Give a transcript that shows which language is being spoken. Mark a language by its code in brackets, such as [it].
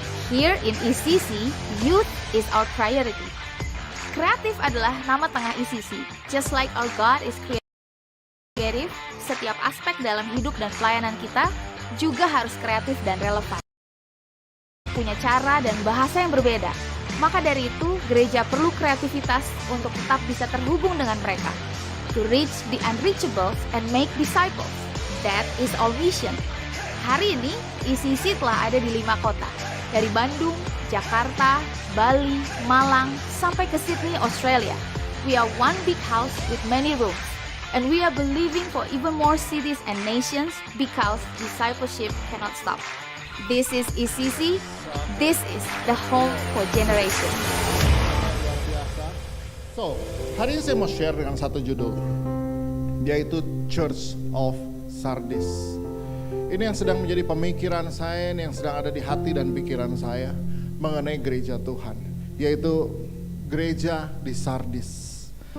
[en] Here in ECC, youth is our priority. [id] Kreatif adalah nama tengah ECC. Just like our God is creative, setiap aspek dalam hidup dan pelayanan kita juga harus kreatif dan relevan. Punya cara dan bahasa yang berbeda. Maka dari itu, gereja perlu kreativitas untuk tetap bisa terhubung dengan mereka. [en] To reach the unreachables and make disciples. That is our mission. [id] Hari ini, ICC telah ada di 5 kota. Dari Bandung, Jakarta, Bali, Malang, sampai ke Sydney, Australia. [en] We are one big house with many rooms. And we are believing for even more cities and nations because discipleship cannot stop. This is ICC. This is the home for generation. [id] Luar biasa. So, hari ini saya mau share dengan satu judul, yaitu Church of Sardis. Ini yang sedang menjadi pemikiran saya, ini yang sedang ada di hati dan pikiran saya mengenai gereja Tuhan, yaitu gereja di Sardis.